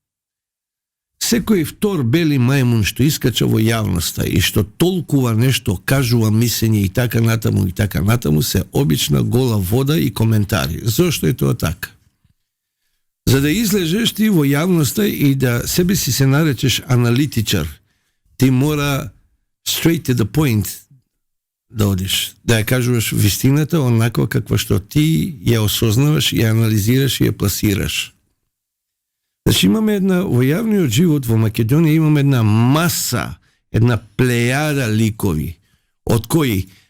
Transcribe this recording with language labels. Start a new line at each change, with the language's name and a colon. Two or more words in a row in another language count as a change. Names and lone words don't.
Macedonian: Секој втор бели мајмун што искача во јавноста и што толкува нешто, кажува мислење и така натаму се обична гола вода и коментари. Зошто е тоа така? За да излежеш ти во јавноста и да себе си се наречеш аналитичар, ти мора
English: straight to the point
Macedonian: да одиш, да ја кажуваш вистината онаква каква што ти ја осознаваш, ја анализираш и ја пласираш. Значи имаме во јавниот живот во Македонија имаме една маса, една плејада ликови, од кои